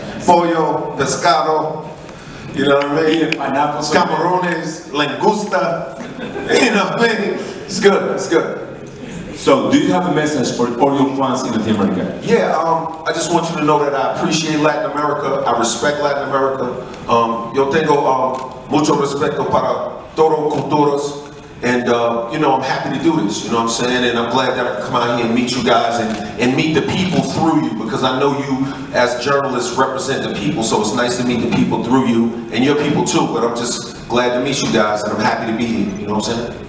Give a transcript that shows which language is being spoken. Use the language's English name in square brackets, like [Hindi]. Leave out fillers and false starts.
[Spanish] Pollo, pescado, [English] you know what I mean? Pineapple, [Spanish] camarones, langosta, [English] you know what I mean? It's good, it's good. So, do you have a message for all your fans in Latin America? Yeah, I just want you to know that I appreciate Latin America. I respect Latin America. [Spanish] Yo tengo mucho respeto para todos culturas. [English] And, you know, I'm happy to do this, you know what I'm saying? And I'm glad that I can come out here and meet you guys and meet the people through you, because I know you, as journalists, represent the people, so it's nice to meet the people through you, and your people too, but I'm just glad to meet you guys, and I'm happy to be here, you know what I'm saying?